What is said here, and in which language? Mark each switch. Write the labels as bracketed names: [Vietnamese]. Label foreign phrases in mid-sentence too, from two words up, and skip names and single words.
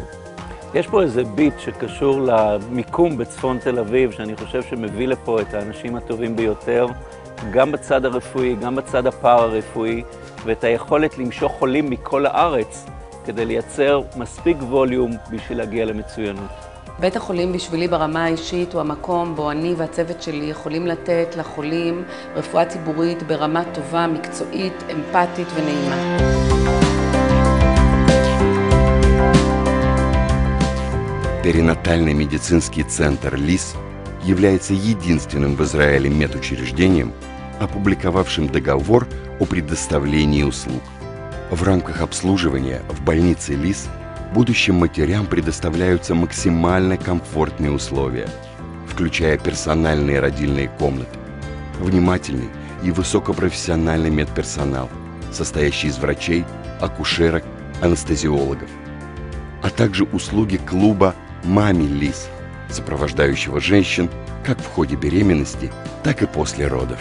[Hebrew] יש פה איזה ביט שקשור למיקום בצפון תל אביב, שאני חושב שמביא לפה את האנשים הטובים ביותר, גם בצד הרפואי, גם בצד הפארה-רפואי, ואת היכולת למשוך חולים מכל הארץ, כדי לייצר מספיק ווליום בשביל להגיע למצוינות. בית החולים בשבילי ברמה האישית הוא המקום בו אני והצוות שלי יכולים לתת לחולים רפואה ציבורית ברמה טובה, מקצועית, אמפתית ונעימה. [Russian] Перинатальный медицинский центр ЛИС является единственным в Израиле медучреждением, опубликовавшим договор о предоставлении услуг. В рамках обслуживания в больнице ЛИС будущим матерям предоставляются максимально комфортные условия, включая персональные родильные комнаты, внимательный и высокопрофессиональный медперсонал, состоящий из врачей, акушерок, анестезиологов, а также услуги клуба «Мами ЛИС», сопровождающего женщин как в ходе беременности, так и после родов.